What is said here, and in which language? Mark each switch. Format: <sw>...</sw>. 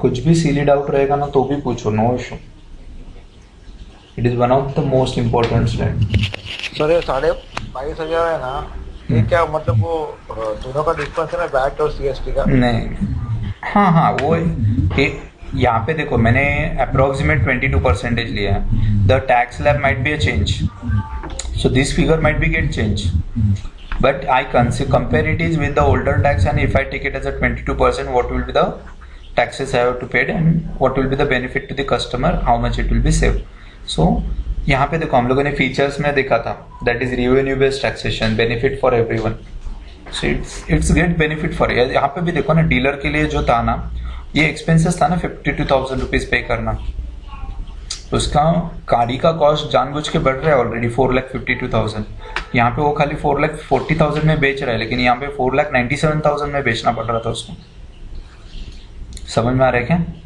<hi>कुछ भी सिली डाउट रहेगा ना तो भी पूछो,</hi> <en>No issue. It is one of the most important slide.</en> <hi>Sir ये 22,500 है ना, ये क्या मतलब वो दोनों का डिफरेंस है ना, वैट और सीएसटी का? नहीं, हाँ वो यहाँ पे देखो मैंने अप्रोक्सीमेट 22% लिया है।</hi> <en>The tax slab might be a change, so this figure might be get changed, but I compare it is with the older tax, and if I take it as a 22%, what will be the taxes I have to pay and what will be the benefit to the customer, how much it will be saved.</en> <hi>So यहाँ पे देखो हम लोगों ने features में देखा था,</hi> <en>that is revenue based taxation, benefit for everyone. So it's great benefit for you.</en> <hi>यहाँ पे भी देखो ना, डीलर के लिए जो था ना, ये एक्सपेंसेस था ना 52,000 रुपीज पे करना। उसका गाड़ी का कॉस्ट जानबूझ के बढ़ रहा है ऑलरेडी 4,52,000। यहाँ पे वो खाली 4,40,000 में बेच रहा है, लेकिन यहाँ पे 4,97,000 में बेचना पड़ रहा था उसको। समझ में आ रहा है क्या?</hi>